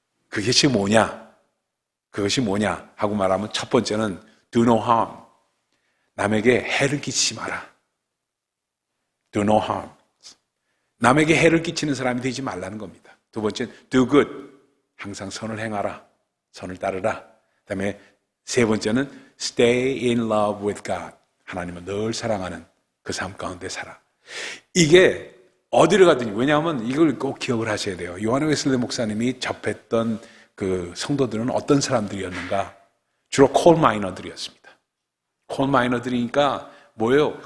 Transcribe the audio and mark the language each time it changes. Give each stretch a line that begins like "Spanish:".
Korean: 그것이 뭐냐? 그것이 뭐냐? 하고 말하면 첫 번째는
English: Do no harm.
Korean: 남에게 해를 끼치지 마라.
English: Do no harm.
Korean: 남에게 해를 끼치는 사람이 되지 말라는 겁니다. 두 번째는
English: do good.
Korean: 항상 선을 행하라. 선을 따르라. 그 다음에 세 번째는
English: stay in love with God.
Korean: 하나님을 늘 사랑하는 그 삶 가운데 살아. 이게 어디를 가든지, 왜냐하면 이걸 꼭 기억을 하셔야 돼요. 요한 웨슬리 목사님이 접했던 그 성도들은 어떤 사람들이었는가? 주로 콜 마이너들이었습니다. 콜 마이너들이니까 뭐예요?